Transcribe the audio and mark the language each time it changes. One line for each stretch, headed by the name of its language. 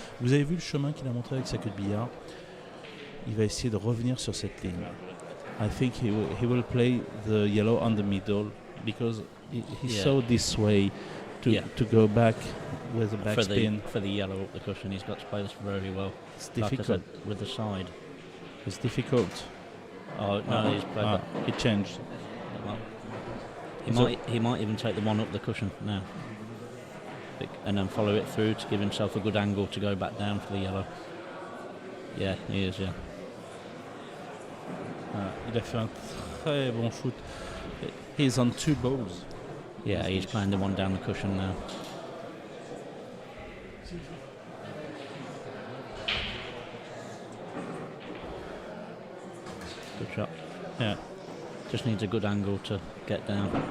French: Vous avez vu le chemin qu'il a montré avec sa queue de billard. Il va essayer de revenir sur cette ligne.
English: I think he will play the yellow on the middle because he saw this way to go back with the backspin. For the yellow up the cushion, he's got to play this very well. It's difficult. Like I said, with the side. It's difficult. Oh no, he's played that. It changed. Well, he might even take the one up the cushion now, and then follow it through to give himself a good angle to go back down for the yellow. Yeah, he is. Yeah.
French: Il a fait un très bon shoot.
English: He's on two balls. Yeah, he's playing the one down the cushion now. Good shot. Yeah. Just needs a good angle to get down.